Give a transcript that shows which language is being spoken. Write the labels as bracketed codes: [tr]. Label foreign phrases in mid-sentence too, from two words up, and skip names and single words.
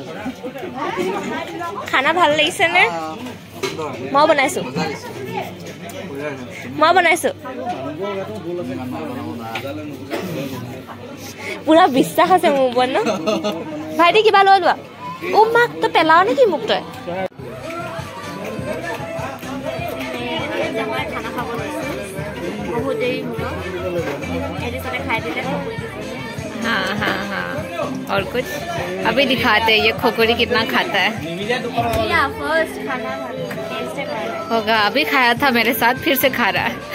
[as] খানা ভাল লাগিছেনে মই বনাইছো পুৰা বিশ্বাস আছে মোৰ ওপৰত ন ভাইটি কিবা লৈ লোৱা ও মাক তো পেলাও নেকি মোক তই খানা খাব বহুত দেৰি হ'ব এদিনতে খাই [hi] हाँ हाँ हाँ और कुछ अभी दिखाते हैं ये खोखरी कितना खाता है होगा अभी खाया था मेरे साथ फिर से खा रहा है